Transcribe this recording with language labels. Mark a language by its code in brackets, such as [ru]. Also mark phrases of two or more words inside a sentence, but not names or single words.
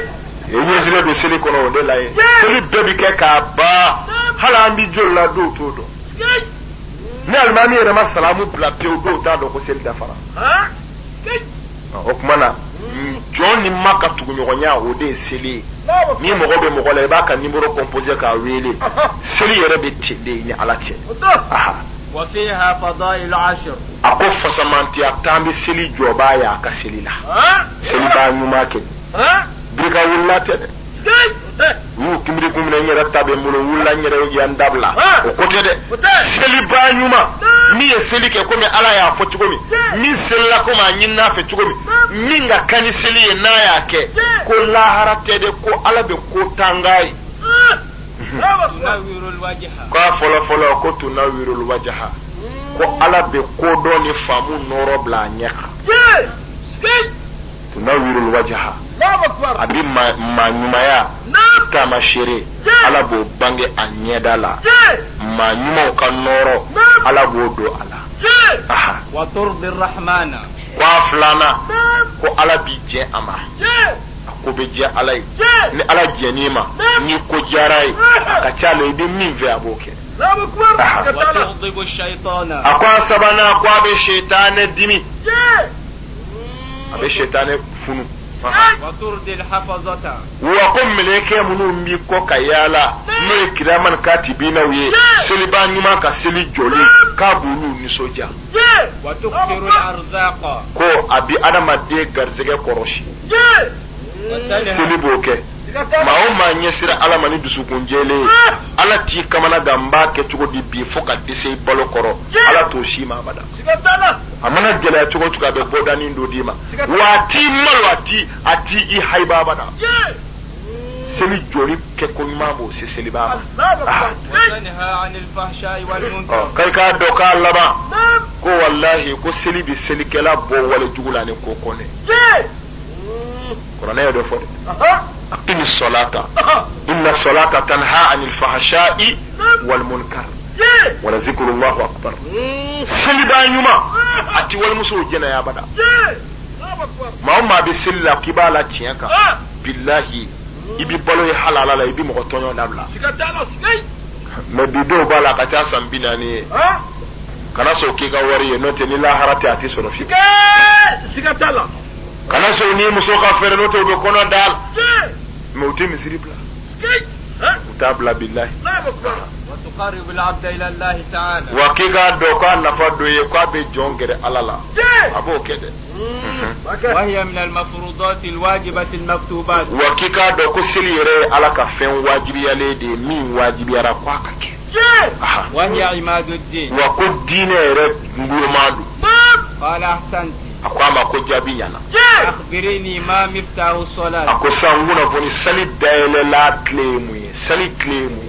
[bm] i ɲɛsilen don seli kɔnɔ o de la ye seli bɛɛ bɛ kɛ k'a ban hali an bɛ joli la dɔw t'o dɔn ni alimami yɛrɛ ma salamu bila pewu dɔw t'a dɔn ko seli dafara o tuma na jɔn ni ma ka tuguɲɔgɔnya o de ye seli ye ni mɔgɔ bɛ mɔgɔ la i b'a ka [fr] numéro composé [bm] k'a wele seli yɛrɛ bɛ ten de ni ala cɛ [ar] وفيها فضائل 10 [bm] a ko fasamantiya tan bɛ seli jɔbaa ye a ka seli la seli b'a ɲuman kɛ birika wulila tɛ dɛ u y'u kunbiri kunbiri n yɛrɛ ta bɛ n bolo wulila n yɛrɛ yan dabila o ko tɛ dɛ seli b'a ɲuman min ye seli kɛ komi ala y'a fɔ cogo min min selila komi a ɲinina fɛ cogo min min ka kan ni seli ye n'a y'a kɛ ko lahara tɛ dɛ ko ala bɛ ko tanga ye [ar] تنور الوجه [bm] k'a fɔlɔfɔlɔ ko [ar] تنور الوجه [bm] ko ala bɛ kodɔn ni faamu nɔrɔ bila a ɲɛ kan [ar] تنور الوجه [bm] a bɛ maa ɲumanya taamasere ala b'o bange a ɲɛda la maa ɲumanw ka nɔrɔ ala b'o don a la [ar] وترضي الرحمن [bm] ko a filanan ko ala b'i jɛ a ma ko bɛ jɛ ala ye ni ala jɛn'i ma ni ko diyara ye a ka ca la i bɛ min fɛ a b'o kɛ [ar] وتغضب الشيطان [bm] a ko a sabanan ko a bɛ seitanɛ dimi a bɛ seitanɛ funu [ar] وترضي الحفظة [bm] wa ko mɛlɛkɛ minnu b'i kɔ ka yaala n'o ye kiraman katibinaw ye seliba ɲuman ka seli jɔli k'a b'olu nisɔndiya [ar] وتكثر الأرزاق [bm] ko a bɛ adamaden garisɛgɛ kɔrɔsi seli b'o kɛ maa o maa ɲɛsira ala ma ni dusukun jɛlen ye ala t'i kamana gan n b'a kɛ cogo di bi fo ka dɛsɛ i balo kɔrɔ ala t'o si ma abada a mana gɛlɛya cogo o cogo a bɛ bɔdanin dɔ d'i ma wa a t'i malo a t'i i haiba abada seli jɔli kɛ ko ɲuman b'o se seliba ma [ar] وتنهى عن الفحشاء والمنكر [bm] k'i k'a dɔn k'a laban ko walahi ko seli bɛ selikɛla bɔ wale jugu la ni ko kɔnɛ kuranɛ ye dɔ fɔ dɛ [ar] أقم الصلاة إن الصلاة تنهى عن الفحشاء والمنكر ولذكر الله أكبر [bm] seli b'a ɲuman a ti walimusow jɛnɛya abada maa o maa bɛ seli la k'i b'a la tiɲɛ kan bilahi i bi balo ye halala la i bi mɔgɔ tɔɲɔ dabila mais bi dɔw b'a la a ka ca san 40 ye kana sɔn k'i ka wari ye n'o tɛ ni lahara tɛ a tɛ sɔrɔ fiyewu kana sɔn ni muso ka fɛɛrɛ n'o tɛ u bɛ kɔnɔ da la mais u tɛ misiri bila u t'a bila bilahi [ar] وتقرب العبد إلى الله تعالى [bm] wa k'i k'a dɔn k'a nafa dɔ ye k'a bɛ jɔn gɛrɛ ala la a b'o kɛ dɛ [ar] وهي من المفروضات الواجبة المكتوبات [bm] wa k'i k'a dɔn ko seli yɛrɛ ye ala ka fɛn wajibiyalen de ye min wajibiyara k'a ka kɛ [ar] وهي عماد الدين [bm] wa ko diinɛ yɛrɛ nguloma don [ar] قال أحسنت [bm] a ko a ma ko jaabi ɲɛna [ar] أخبريني ما مفتاح [bm] a [ar] الصلاة [bm] ko san kunnafoni seli dayɛlɛla tile ye mun ye seli tile ye mun ye